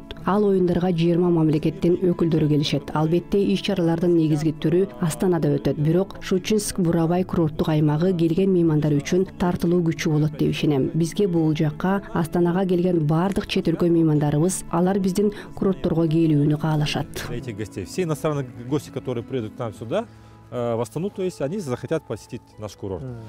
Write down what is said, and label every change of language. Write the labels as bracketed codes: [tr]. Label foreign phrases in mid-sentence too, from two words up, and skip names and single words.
[ky] Ал оюндарга 20 мамлекеттин өкүлдөрү келишет. Албетте иш-чаралардын негизги түрү Астанада өтөт. Бирок Щучинск Бурабай курорттук аймагы келген меймандар үчүн тартылуу күчү болот деп ишенем. Бизге бул жакка Астанага келген бардык чет өлкө меймандарыбыз, алар биздин курортторго келүүнү каалашат. [ru] Этих гостей, все иностранные гости, которые приедут к нам сюда, в Астану, то есть они захотят посетить наш курорт.